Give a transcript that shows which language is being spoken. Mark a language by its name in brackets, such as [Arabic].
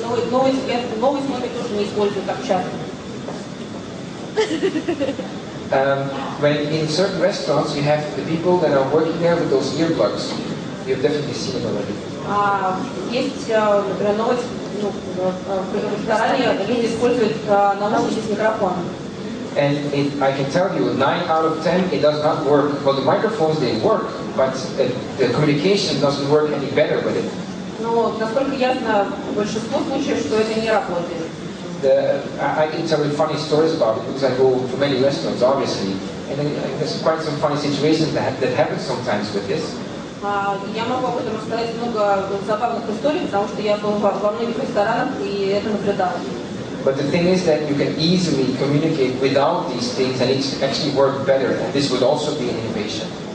[Russian] Новые технологии тоже не используют так часто. [English] When in certain restaurants you have the people that are working there with those earplugs, you've definitely seen it already. [Russian] Есть, например, в ресторане люди используют наушники с микрофоном. [English] And I can tell you, 9 out of 10, it does not work. Well, the microphones, they work, but the communication doesn't work any better with it. [Russian] Но, насколько я знаю, в большинстве случаев, что это не работает. [English] I can tell you funny stories about it because I go to many restaurants, obviously, and there's quite some funny situations that happen sometimes with this. [Russian] Я могу об этом рассказать много забавных историй, потому что я был во многих ресторанах и это наблюдал. [English] But the thing is that you can easily communicate without these things and it actually work better. And this would also be an innovation.